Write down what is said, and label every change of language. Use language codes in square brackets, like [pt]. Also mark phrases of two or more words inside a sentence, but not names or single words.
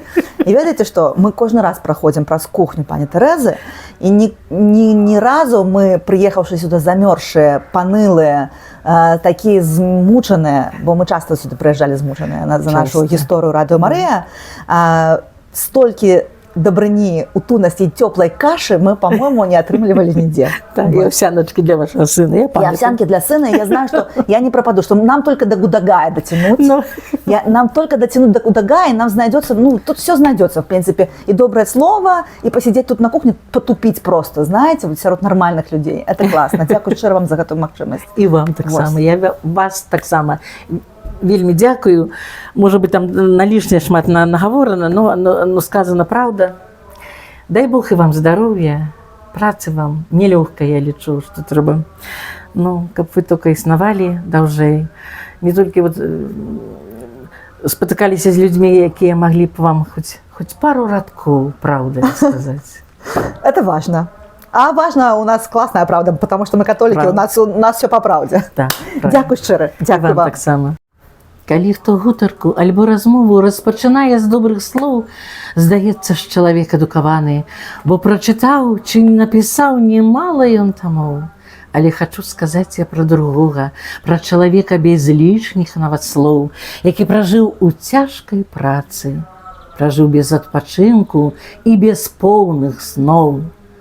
[be] І ведаеце што, мы кожны раз праходзім праз кухню пані Тэрэзы, і ні разу мы, прыехаўшы сюды замёрзшыя, панылыя, такія змучаныя, бо мы часта сюды прыязджалі змучаныя за нашу гісторыю Радыё Марыя, столькі дабрыні, утульнасці і цёплай кашы мы, по-моему, не атрымлівалі нідзе. [ru] Так, і овсяночки для вашего сына. И овсянки для сына. Я знаю, что я не пропаду, что нам только до Гудагая дотянуть. Нам только дотянуть до Гудагая, и нам найдется, тут все найдется, в принципе, и доброе слово, и посидеть тут на кухне, потупить просто, знаете, вот среди нормальных людей. Это классно. [uk] Дякую щиро [ru] вам за эту возможность. [uk] И вам так само. Я вас так само. [be] Вельмі дзякую. Можа быць, там на лішняе шмат нагаворана, но сказана праўда. Дай Бог і вам здароўя, працы вам. Нелёгка, я лічу, што трэба. Каб вы толькі існавалі даўжэй. Не толькі вот спатыкаліся з людзьмі, якія маглі б вам хоць пару радкоў правды сказаць. [ru] Это важно. А важно, у нас классная правда, потому что мы католики, у нас все по правде. [be] Так, дякую шчыра. Дякую вам. Так само. Калі хто гутарку альбо размову распачынае з добрых слоў, здаецца ж чалавек адукаваны, бо прачытаў ці не напісаў немала ён тамоў. Але хачу сказаць я пра другога, пра чалавека без лішніх нават слоў, які пражыў у цяжкай працы, пражыў без адпачынку і без поўных сноў.